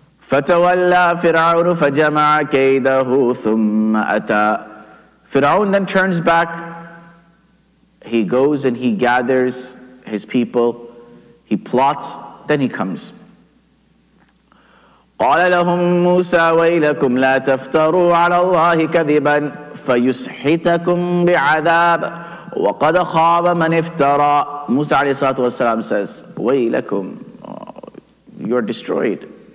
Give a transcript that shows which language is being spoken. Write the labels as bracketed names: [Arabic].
[Arabic] فَتَوَلَّى فِرْعَوْنُ فَجَمَعَ كَيْدَهُ ثُمَّ أَتَى. [English] Fir'aun then turns back. He goes and he gathers his people. He plots, then he comes. [Arabic] قال لهم موسى ويلكم لا تفتروا على الله كذبا فيسحتكم بعذاب وقد خاب من افترى. [English] Musa alayhi salatu wasalam says, ويلكم, you're destroyed.